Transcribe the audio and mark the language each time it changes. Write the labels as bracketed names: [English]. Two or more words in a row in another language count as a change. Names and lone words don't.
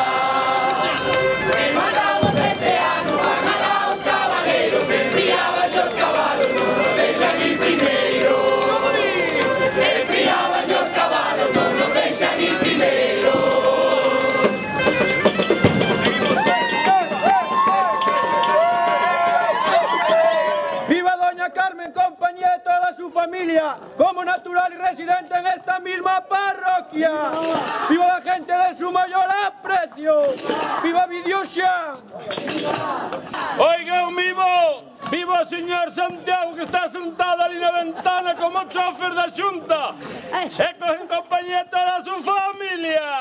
[Galician] E mandamos este ano, van alá os cabaleiros, enfriaban os cabalos, non nos deixan ir primeiro. Enfriaban os cabalos, non nos deixan ir primeiro. [Spanish] ¡Viva doña Carmen, compañía de toda su familia, como natural y residente en esta misma parroquia! ¡Viva la gente de su mayor aprecio! ¡Viva Vidiuxa! [Galician] Oiga, un vivo o señor Santiago, que está sentado ali na ventana como chofer da Xunta e [Spanish] en compañía de toda su familia.